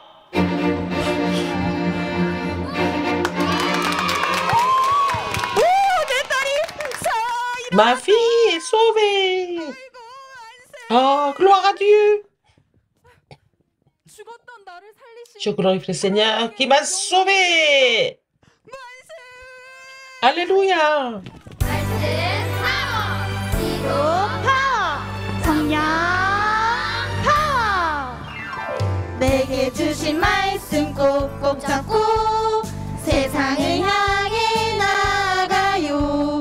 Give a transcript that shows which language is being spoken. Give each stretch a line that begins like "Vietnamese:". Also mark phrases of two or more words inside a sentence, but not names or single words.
French: Ma fille est sauvée. Oh, gloire à Dieu. Je glorifie le Seigneur qui m'a sauvé. Alléluia.
Korean: 내게 주신 말씀 꼭꼭 잡고 세상을 향해 나가요.